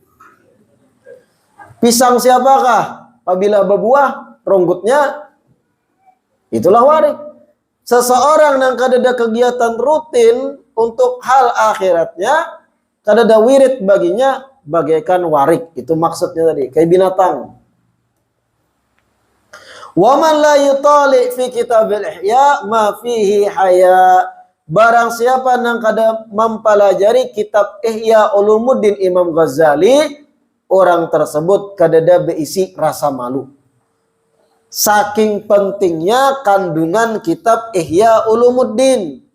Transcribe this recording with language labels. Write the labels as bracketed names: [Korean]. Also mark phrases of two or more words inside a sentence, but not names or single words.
[Banjar] Pisang siapakah? Apabila berbuah ronggutnya itulah warid. Seseorang yang kada ada kegiatan rutin untuk hal akhiratnya, kada ada wirid baginya, bagaikan warik. Itu maksudnya tadi, kayak binatang. [Arabic] Wa man la yutali fi kitabil ihya ma fihi haya. [Banjar] Barang siapa yang kada mempelajari kitab Ihya Ulumuddin Imam Ghazali, orang tersebut kada ada berisi rasa malu. Saking pentingnya kandungan kitab Ihya Ulumuddin.